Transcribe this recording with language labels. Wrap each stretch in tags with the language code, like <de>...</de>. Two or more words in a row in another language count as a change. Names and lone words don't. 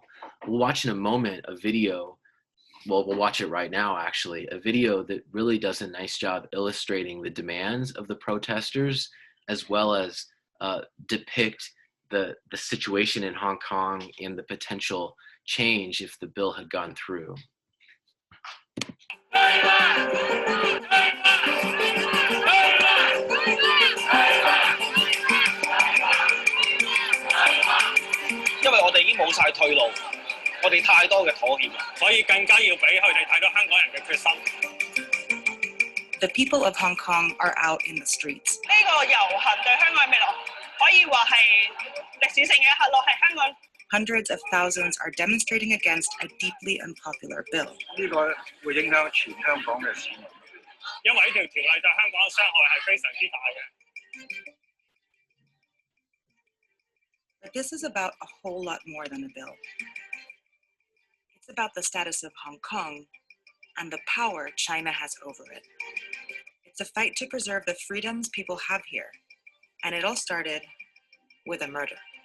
<en>We'll watch in a moment a video, well, we'll watch it right now actually, a video that really does a nice job illustrating the demands of the protesters as well as depict the situation in Hong Kong and the potential change if the bill had gone through.</en> <yue>因為我哋已經冇晒退路，我哋太多嘅妥協啦，所以更加要俾佢哋睇到香港人嘅決心。</yue> <en>The people of Hong Kong are out in the streets.</en> <yue>呢個遊行對香港嘅未來可以話係歷史性嘅一刻咯，係香港。</yue> <en>Hundreds of thousands are demonstrating against a deeply unpopular bill.</en> <yue>呢個會影響全香港嘅市民，因為呢條條例對香港嘅傷害係非常之大嘅。</yue> <en>But this is about a whole lot more than a bill. It's about the status of Hong Kong and the power China has over it. It's a fight to preserve the freedoms people have here, and it all started with a murder.</en>